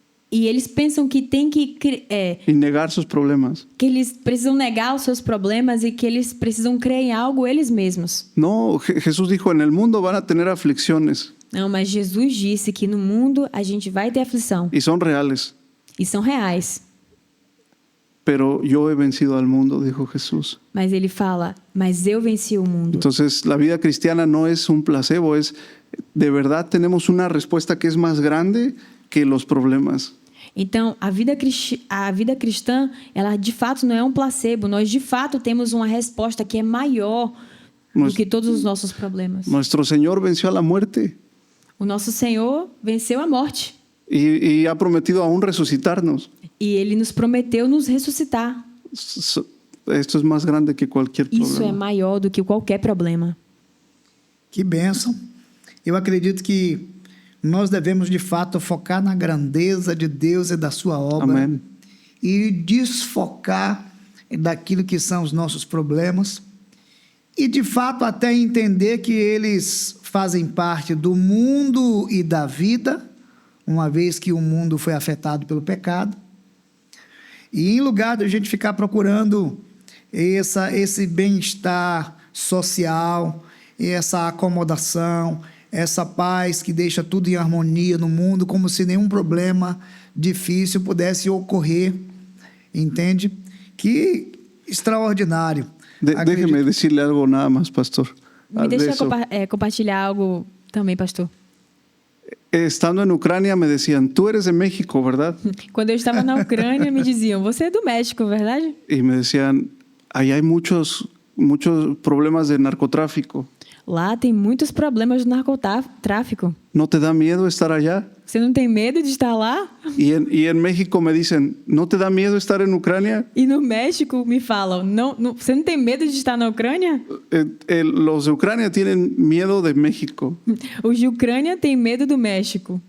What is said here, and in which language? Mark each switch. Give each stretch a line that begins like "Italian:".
Portuguese: E eles pensam que tem que
Spanish: y negar sus problemas.
Portuguese: que eles precisam negar os seus problemas e que eles precisam crer em algo eles mesmos.
Spanish: No, Jesús dijo, en el mundo van a tener aflicciones
Portuguese: Não, mas Jesus disse que no mundo a gente vai ter aflição
Spanish: y son reales.
Portuguese: e são reais.
Spanish: Pero yo he vencido al mundo, dijo Jesús.
Portuguese: Mas ele fala, mas eu venci o mundo.
Spanish: Entonces, la vida cristiana no es un placebo, es de verdad tenemos una respuesta que es más grande que los problemas.
Portuguese: Então, a vida cristã, ela de fato não é um placebo. Nós de fato temos uma resposta que é maior do que todos os nossos problemas.
Spanish: Nuestro Señor venció a la muerte
Portuguese: O nosso Senhor venceu a morte.
Spanish: y ha prometido aún resucitarnos.
Portuguese: E Ele nos prometeu nos ressuscitar.
Spanish: Esto es más grande que cualquier
Portuguese: Isso é
Spanish: problema.
Portuguese: maior do que qualquer problema. Que bênção. Eu acredito que nós devemos, de fato, focar na grandeza de Deus e da sua obra. Amém. E desfocar daquilo que são os nossos problemas. E, de fato, até entender que eles fazem parte do mundo e da vida, uma vez que o mundo foi afetado pelo pecado. E em lugar de a gente ficar procurando esse bem-estar social, essa acomodação, essa paz que deixa tudo em harmonia no mundo, como se nenhum problema difícil pudesse ocorrer, entende? Que extraordinário.
Spanish: Déjeme decirle algo nada más, pastor.
Portuguese: Me deixa compartilhar algo também, pastor.
Spanish: Estando en Ucrania me decían, tú eres de México, ¿verdad?
Portuguese: Quando eu estava na Ucrânia, me diziam, você é do México, verdade?
Spanish: Y me decían, ahí hay muchos problemas de narcotráfico.
Portuguese: Lá tem muitos problemas do narcotráfico.
Spanish: ¿No te da miedo estar allá?
Portuguese: Você não tem medo de estar lá?
Spanish: Y en México me dicen, ¿no te da miedo estar en Ucrania?
Portuguese: E no México me falam, você não tem medo de estar na Ucrânia?
Spanish: Los de Ucrania tienen miedo de México.
Portuguese: Os de Ucrânia têm medo do México.